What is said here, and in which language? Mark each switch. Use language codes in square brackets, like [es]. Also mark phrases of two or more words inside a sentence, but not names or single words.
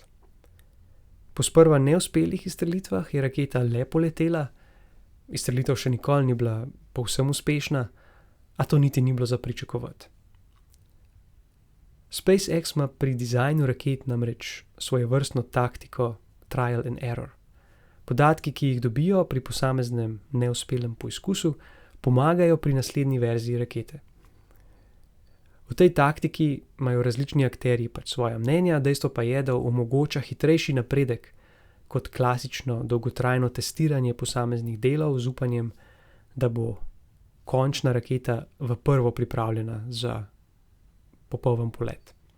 [sl] Po sprva neuspelih izstrelitvah je raketa le poletela, izstrelitev še nikoli ni bila povsem uspešna, a to niti ni bilo za pričakovati. SpaceX ima pri dizajnu raket namreč svojevrstno taktiko [en] trial and error. [sl] Podatki, ki jih dobijo pri posameznem neuspelem poizkusu, pomagajo pri naslednji verziji rakete. V tej taktiki imajo različni akterji svoja mnenja, dejstvo pa je, da omogoča hitrejši napredek kot klasično dolgotrajno testiranje posameznih delov z upanjem, da bo končna raketa v prvo pripravljena za popoln polet.